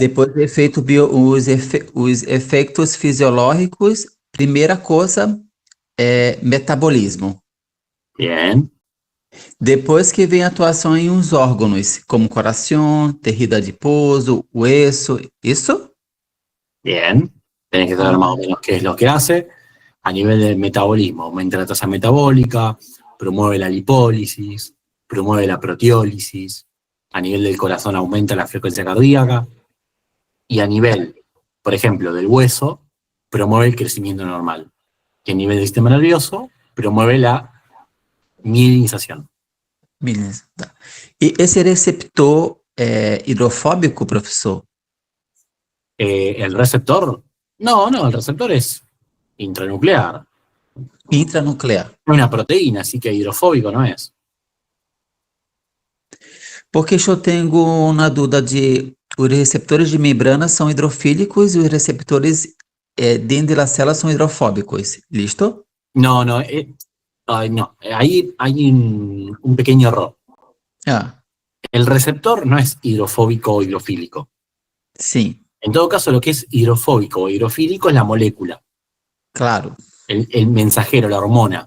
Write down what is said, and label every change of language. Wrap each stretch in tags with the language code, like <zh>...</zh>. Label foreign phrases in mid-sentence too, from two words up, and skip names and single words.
<pt>Depois os efeitos fisiológicos, primeira coisa é metabolismo.</pt> <es>Bien.</es> <pt>Depois que vem a atuação em uns órgãos, como coração, tecido adiposo, hueso, isso?</pt> <es>Bien. Tenés que saber más o menos qué es lo que hace. A nivel del metabolismo, aumenta la tasa metabólica, promueve la lipólisis, promueve la proteólisis. A nivel del corazón aumenta la frecuencia cardíaca. Y a nivel, por ejemplo, del hueso, promueve el crecimiento normal. Y a nivel del sistema nervioso, promueve la mielinización.</es> <pt>Beleza. Tá. E esse receptor é hidrofóbico, professor?</pt> <es>¿El receptor? No, el receptor es intranuclear. Intranuclear. Es una proteína, así que hidrofóbico no es.</es> <pt>Porque eu tenho uma dúvida de os receptores de membrana são hidrofílicos e os receptores dentro da célula são hidrofóbicos.</pt> <es>Listo? No, no. Ahí hay un pequeño error. Ah, El receptor no es hidrofóbico o hidrofílico.</es> <pt>sim,</pt> <es>En todo caso, lo que es hidrofóbico o hidrofílico es la molécula,</es> <pt>claro.</pt> <es>el mensajero, la hormona.</es>